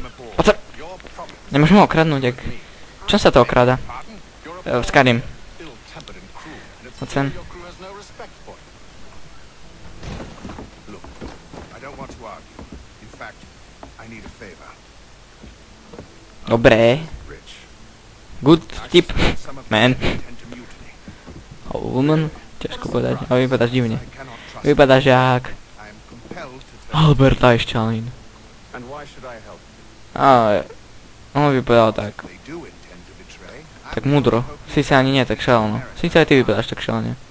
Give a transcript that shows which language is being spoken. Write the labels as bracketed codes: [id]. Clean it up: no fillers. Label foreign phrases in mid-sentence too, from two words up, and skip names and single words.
[sk] Nemôžem ho okradnúť, ak... Čo sa to okráda? V Skyrim. Ocen. Dobré. [en] Good tip, man. Oh, woman. [sk] Ťažko povedať, ale vypadáš divne. Vypadáš jak... Albert Einstein. Ale... On vypadal tak... Tak múdro. Sice ani nie tak šalno. Sice aj ty vypadáš tak šalne.